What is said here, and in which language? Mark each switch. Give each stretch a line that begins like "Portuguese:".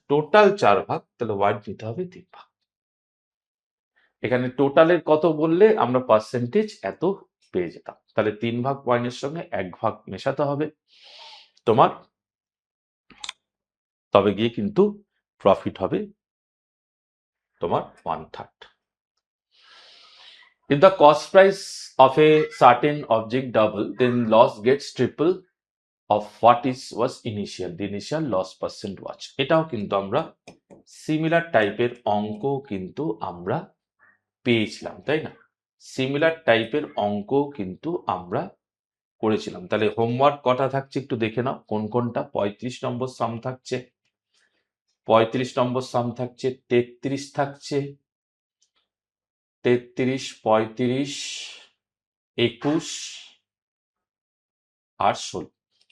Bangla: Total 4 ভাগ, তাহলে wine নিতে হবে 3 ভাগ। এখানে টোটালের কত বললে আমরা পার্সেন্টেজ এত পেয়ে যেতাম, তাহলে 3 ভাগ ওয়াইনের সঙ্গে 1 ভাগ মেশাতে হবে তোমার, তবে গিয়ে কিন্তু প্রফিট হবে তোমার 1/3।
English: If the cost price of a certain object double, then loss gets triple of what was initial. The initial loss percent was.
Bangla: এটাও কিন্তু আমরা সিমিলার টাইপের অঙ্ক কিন্তু আমরা পেয়েছিলাম, তাই না? সিমিলার টাইপের অঙ্ক কিন্তু আমরা করেছিলাম। তাহলে হোমওয়ার্ক কটা থাকছে একটু দেখে নাও, কোন কোনটা। 35 নম্বর সাম থাকছে, 35 নম্বর সাম থাকছে, 33 থাকছে, 33, 35, 21 আর 16।